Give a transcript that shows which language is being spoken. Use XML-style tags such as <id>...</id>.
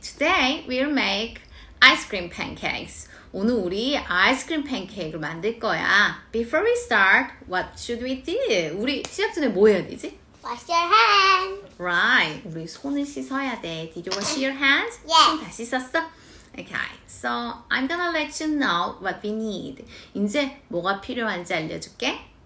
<en>Today we'll make ice cream pancakes.</en> <ko>오늘 우리 아이스크림 팬케이크를 만들 거야.</ko> <en>Before we start, what should we do?</en> <ko>우리 시작 전에 뭐 해야 되지?</ko> <en>Wash your hands. Right.</en> <ko>우리 손을 씻어야 돼.</ko> <en>Did you wash your hands? Yes.</en> <ko>손 다 씻었어? Okay.</ko> <en>So I'm gonna let you know what we need.</en> <ko>이제 뭐가 필요한지 알려줄게.</ko>